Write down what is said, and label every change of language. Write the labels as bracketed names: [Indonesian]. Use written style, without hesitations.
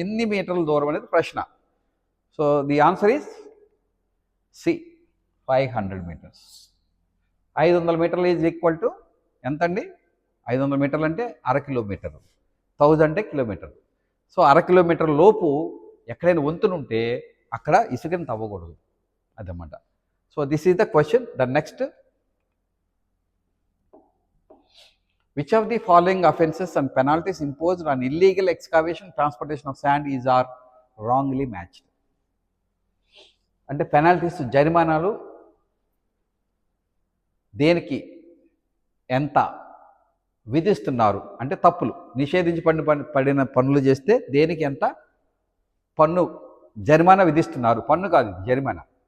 [Telugu] ఎన్ని మీటర్ల దూరం అనేది ప్రశ్న. [English] So the answer is C 500 metres. [Telugu] 500 మీటర్లు [English] is equal to [Telugu] ఎంత అండి? 500 మీటర్లు అంటే 1/2 కిలోమీటర్, 1000 అంటే కిలోమీటర్. సో 1/2 కిలోమీటర్ లోపు ఎక్కడైనా వంతునుంటే అక్కడ ఇసుకని తవ్వకూడదు అదన్నమాట. [English] So this is the question. The next, which of the following offences and penalties imposed on illegal excavation, transportation of sand is are wrongly matched? [Telugu] అంటే పెనాల్టీస్, జరిమానాలు దేనికి ఎంత విధిస్తున్నారు అంటే తప్పులు, నిషేధించబడిన పనులు చేస్తే దేనికి ఎంత పన్ను జరిమానా విధిస్తున్నారు. పన్ను కాదు, జరిమానా.